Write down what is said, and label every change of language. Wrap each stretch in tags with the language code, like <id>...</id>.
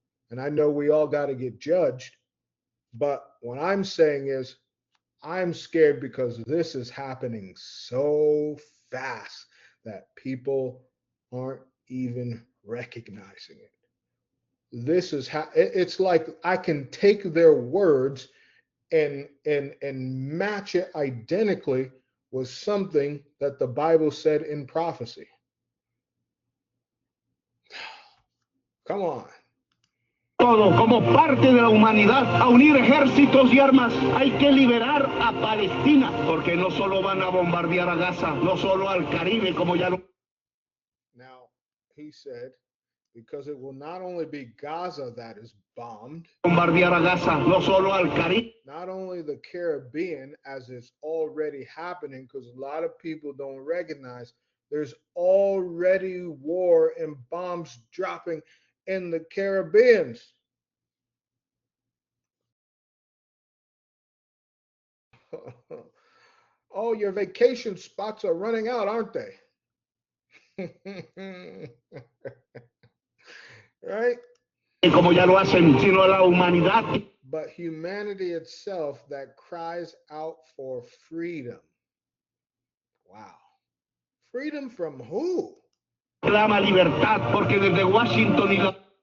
<en>And I know we all got to get judged. But what I'm saying is, I'm scared because this is happening so fast that people aren't even recognizing it. This is how it's like I can take their words and match it identically with something that the Bible said in prophecy. Come on.</en> <es>Todo como parte de la humanidad a unir ejércitos y armas. Hay que liberar a Palestina, porque no solo van a bombardear a Gaza, no solo al Caribe, como ya lo.</es> <en>Now, he said, because it will not only be Gaza that is bombed,</en> <es>Bombardear a Gaza, no solo al Caribe.</es> <en>Not only the Caribbean, as is already happening, because a lot of people don't recognize there's already war and bombs dropping in the Caribbean. Oh, your vacation spots are running out, aren't they? Right?</en> <es>Como ya lo hacen, sino la humanidad.</es> <en>But humanity itself that cries out for freedom. Wow. Freedom from who?</en> <es>Clama libertad, porque desde Washington y la.</es>